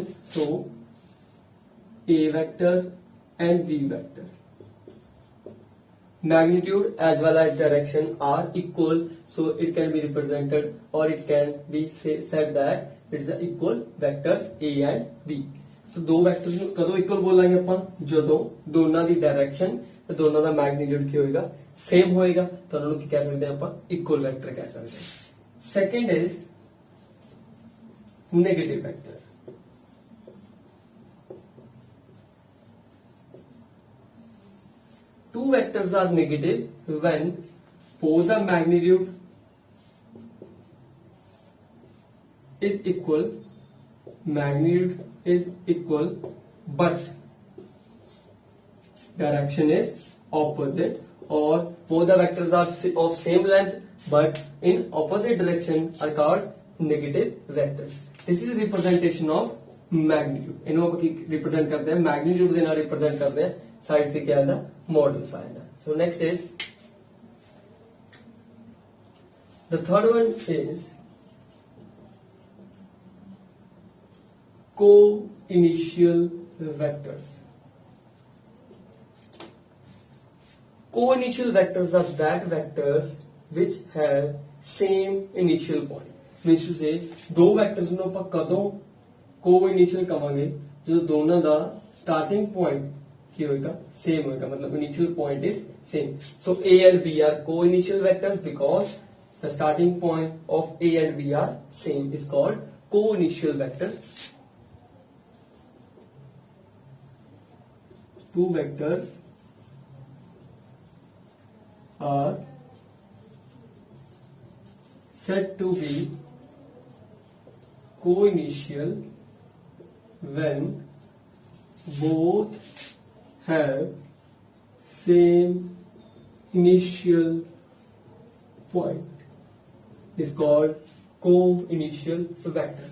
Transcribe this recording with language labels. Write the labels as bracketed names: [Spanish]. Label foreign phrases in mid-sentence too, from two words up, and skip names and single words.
[English] so A vector and B vector magnitude as well as direction are equal, so it can be represented or it can be said that it is the equal vectors A and B। [Punjabi] so दो vectors ਨੂੰ ਕਦੋਂ equal ਬੋਲਾਂਗੇ ਆਪਾਂ ਜਦੋਂ ਦੋਨਾਂ ਦੀ direction ਤੇ ਦੋਨਾਂ ਦਾ magnitude ਕੀ ਹੋਏਗਾ same ਹੋਏਗਾ, ਤਾਂ ਉਹਨਾਂ ਨੂੰ ਕੀ ਕਹਿ ਸਕਦੇ ਆਪਾਂ [English] equal vector [Punjabi] ਕਹਿ ਸਕਦੇ ਹਾਂ। [English] second is negative vector। two vectors are negative when both the magnitude is equal but direction is opposite, or both the vectors are of same length but in opposite direction are called negative vectors। this is representation of magnitude। [Hindi] इन्हों को रिप्रेजेंट करते हैं मैग्नीट्यूड के नाल रिप्रेजेंट करते हैं, साइड से क्या आएगा मॉडल्स आएगा। [English] so next is the third one is co-initial vectors. Co-initial vectors are that vectors which have same initial point. Means to say [Punjabi] ਦੋ vectors ਨੂੰ ਆਪਾਂ ਕਦੋਂ co-initial ਕਵਾਂਗੇ ਜਦੋਂ ਦੋਨਾਂ ਦਾ [English] starting point [Punjabi] ਕੀ ਹੋਏਗਾ same ਹੋਏਗਾ मतलब [English] initial point is same. So A and B are co-initial vectors because the starting point of A and B are same is called co-initial vectors. Two vectors are said to be co-initial when both have same initial point is called co-initial vector.